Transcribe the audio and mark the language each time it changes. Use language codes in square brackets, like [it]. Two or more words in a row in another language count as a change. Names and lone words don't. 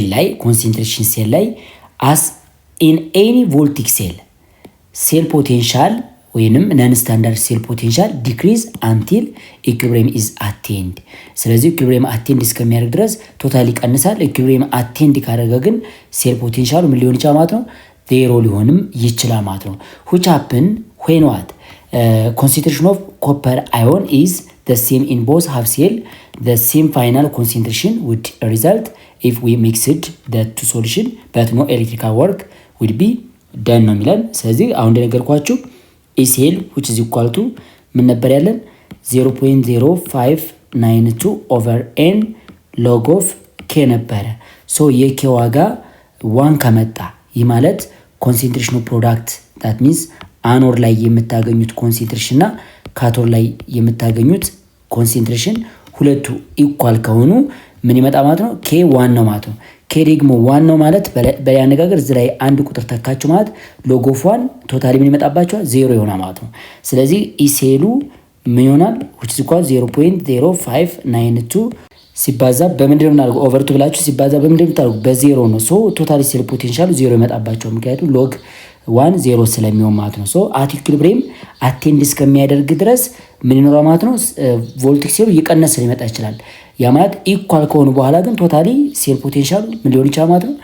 [am] ሴል ላይ [en] as in any voltaic cell potential [am] ወይንም [en] non standard cell potential decrease until equilibrium is attend። [am] ስለዚህ [en] equilibrium attend [am] እስከሚያደርግ ድረስ ቶታሊ ይቀንሳል። [en] equilibrium attend [am] ካደረገ ግን ሴል ፖቴንሻሉ ምን ሊሆን ይችላል ማለት ነው? ዜሮ ሊሆንም ይችላል ማለት ነው። [en] which happen when what concentration of copper ion is the same in both half cell, the same final concentration would result if we mixed the two solution but no electrical work would be done [am] ነው የሚለን። ስለዚህ አሁን እንደነገርኳችሁ ኢሴል [en] which is equal to [am] ምን ነበር ያለን? 0.0592 [en] over n log of k [am] ነበረ። ሶ የኬ ዋጋ 1 ከመጣ ይህ ማለት ኮንሰንትሬሽኑ ፕሮዳክት [en] that means [am] አኖድ ላይ የምታገኙት ኮንሰንትሬሽን እና ካቶድ ላይ የምታገኙት ኮንሰንትሬሽን ሁለቱ ኢኳል ከሆኑ ምን ይመጣ ማለት ነው? ኬ 1 ነው ማለት ነው። ኬ ደግሞ 1 ነው ማለት በያነጋገር እዚህ ላይ አንድ ቁጥር ተካችሁ ማለት [en] log of 1 [am] ቶታሊ ምን ይመጣባቸዋል? 0 ይሆናል ማለት ነው። ስለዚህ ኢሴሉ ምን ይሆናል? [en] which is equal [am] 0.0592 ሲባዛ በምንድን ነው የምናደርገው? ኦቨር 2 ብላችሁ ሲባዛ በምንድን ነው የምታደርጉት? በዜሮ ነው። ሶ ቶታሊ ሴል ፖቴንሻሉ 0 ይመጣባቸው ምክንያቱም ሎግ 1 0 ስለሚሆን ማለት ነው። ሶ [en] at equilibrium attend [am] እስከሚያደርግ ድረስ ምን ይኖራል ማለት ነው? ቮልቲክ ሴሉ እየቀነሰ ሊመጣ ይችላል። ያ ማለት ኢኳል ከሆኑ በኋላ ግን ቶታሊ ሴል ፖቴንሻሉ ምን ሊሆን ይችላል ማለት ነው?